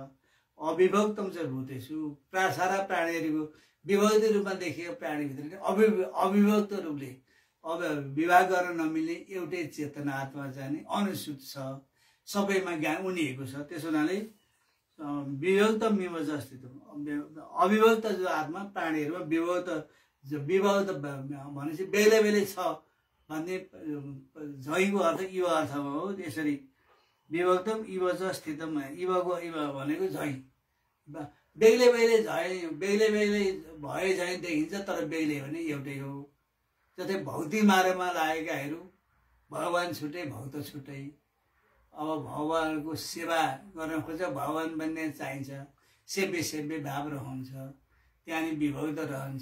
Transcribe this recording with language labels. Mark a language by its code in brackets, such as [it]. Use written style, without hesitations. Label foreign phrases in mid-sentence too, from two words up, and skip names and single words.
[ne] अविभक्तम चाहिँ भूतेषु, सारा प्राणीहरूको विभक्त रूपमा देखिएको प्राणीभित्र अविभक्त रूपले अब विभाग गर्न नमिल्ने एउटै चेतना आत्मा चाहिँ नि अनुसूत छ, सबैमा ज्ञान उनिएको छ। त्यसो हुनाले विभक्त मिव अस्तित्व, अविभक्त जो आत्मा प्राणीहरूमा विभक्त विभक्त भनेपछि बेग्लै बेग्लै छ भन्ने झैको अर्थ इव अर्थमा हो। यसरी [sa] विभक्तम इव च स्थितम, [ne] इवको इव भनेको झै, बेग्लै बेग्लै झै बेग्लै बेग्लै भए झै देखिन्छ, तर बेग्लै भने एउटै हो। जस्तै भौतिक मार्गमा लागेकाहरू भगवान छुट्टै भक्त छुट्टै। अब भगवानको सेवा गर्न खोज्छ, भगवान बन्ने चाहिन्छ, सेव्य सेव्य भाव रहन्छ, त्यहाँनिर विभक्त रहन्छ।